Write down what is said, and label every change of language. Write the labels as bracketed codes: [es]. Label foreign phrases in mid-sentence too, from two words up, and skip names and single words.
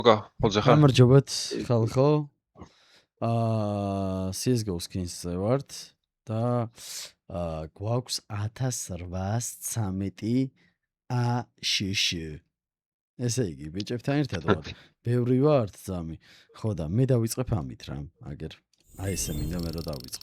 [ka] მოძახა. გამარჯობათ ხალხო. CS:GO skins-ზე ვართ და გვაქვს 1813 AШШ. ესე იგი, ბიჭებთან ერთად ვარ. ბევრი ვართ ძამი. ხო და მე დავიწყებ ამით რა. აგერ აი ესე მინდა მე რომ დავიწყო.